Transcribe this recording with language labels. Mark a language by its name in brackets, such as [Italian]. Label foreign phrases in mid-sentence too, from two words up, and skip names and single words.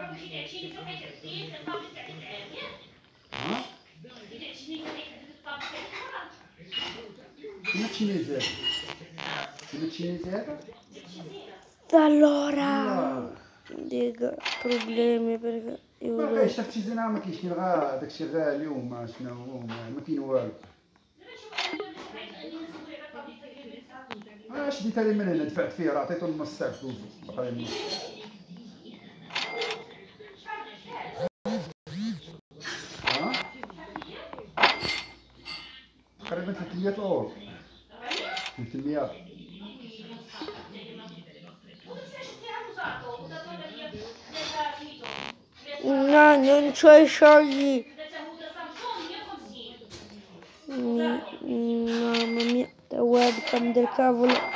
[Italian] Una cinese. Una cinese? Allora, dico problemi perché io [Arabic] ما اشتغلنا ما كاينش غير داك الشيء غير اليوم شنو هو ما كاين والو. شديتها لي من هنا دفعت فيه راه عطيته نص ساعه فلوس بقى لي نص. تقريبا 300 اورو. 300. [Italian] no, non c'ho i soldi. Mamma mia, la webcam del cavolo.